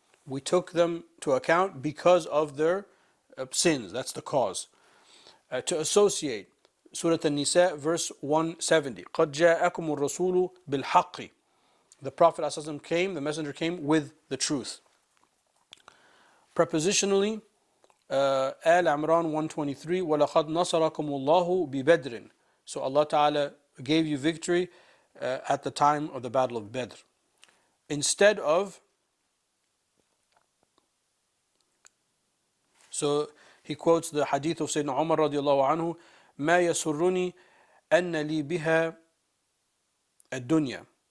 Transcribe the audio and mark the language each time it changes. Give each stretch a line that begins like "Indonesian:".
English: We took them to account because of their sins. That's the cause. To associate. Surah An-Nisa verse 170.
Arabic: قَدْ جَاءَكُمُ الرَّسُولُ بِالْحَقِّ.
English: The Prophet ﷺ came, the Messenger came with the truth. Prepositionally,
Arabic: Al Imran 123, وَلَقَدْ نَصَرَكُمُ اللَّهُ بِبَدْرٍ.
English: So Allah Ta'ala gave you victory at the time of the Battle of Badr. Instead of, so he quotes the hadith of Sayyidina Umar radiallahu anhu,
Arabic: مَا يَسُرُّنِي أَنَّ لِي بِهَا الدُّنْيَا.